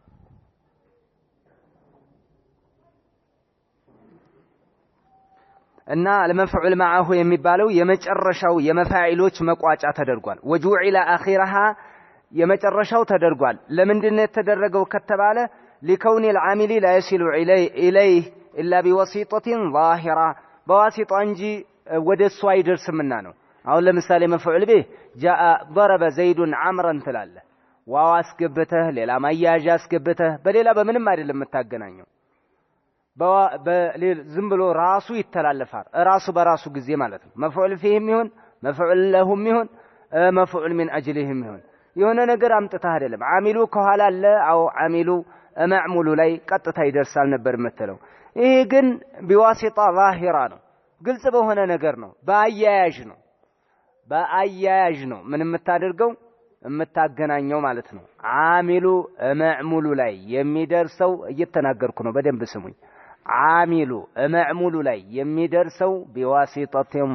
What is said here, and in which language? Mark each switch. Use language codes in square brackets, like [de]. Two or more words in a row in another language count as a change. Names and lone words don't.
[am] እና [ar] للمفعول معه [am] የሚባለው የመጨረሻው የመፋዒሎች መቋጫ ተደርጓል። [ar] وجعل آخرها [am] የመጨረሻው ተደርጓል። ለምንድን ነው የተደረገው ከተባለ [ar] لكون العامل لا يصل إليه إلا بواسطة ظاهرة بواسطة [am] እንጂ ወደሱ አይደርስምና ነው። አሁን ለምሳሌ [ar] مفعول به جاء ضرب زيد عمرا [am] ትላለህ። ዋው አስገብተህ ሌላ ማያያዣ አስገብተህ በሌላ በምንም አይደለም የምታገናኘው። ዝም ብሎ ራሱ ይተላለፋል። ራሱ በራሱ ጊዜ ማለት ነው። [ar] مفعول فيه [am] ይሁን [ar] مفعول له [am] ይሁን [ar] مفعول من أجلهم [am] ይሁን የሆነ ነገር አምጥተህ አይደለም። አሚሉ ከኋላ አለ። አው [ar] العامل المعمول [am] ላይ ቀጥታ ይደርሳል ነበር የምትለው። ይሄ ግን [ar] بواسطة ظاهرة [am] ነው። ግልጽ በሆነ ነገር ነው። በአያያዥ ነው ምን የምታደርገው የምታገናኘው ማለት ነው። [ar] العامل المعمول [am] ላይ የሚደርሰው እየተናገርኩ ነው፣ በደንብ ስሙኝ። [ar] العامل المعمول [am] ላይ የሚደርሰው ቢዋሲጣቲን